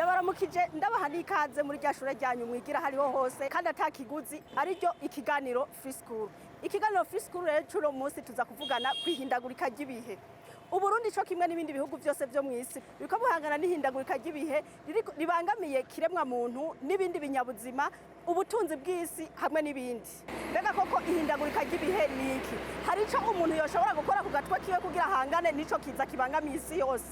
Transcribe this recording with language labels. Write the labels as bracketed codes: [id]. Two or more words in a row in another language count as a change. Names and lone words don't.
[rn] ndabaramukije ndabaha n'ikaze muri rya shure ryanyu mwigira hariho hose kandi atakiguzi ariryo ikiganiro [en] free school. [rn] Ikiganiro [en] free school [rn] rero cuno munsi tuza kuvugana kwihindagurika ry'ibihe. Uburundi co kimwe n'ibindi bihugu byose byo mwisi biko buhangana n'ihindagurika ry'ibihe ribangamiye kiremwa muntu n'ibindi binyabuzima, ubutunzi bw'isi hamwe n'ibindi. Bega koko ihindagurika ry'ibihe niki? Hari ico umuntu yoshobora gukora ku gatwe kiwe kugira ahangane nico kiza kibangamiye isi yose.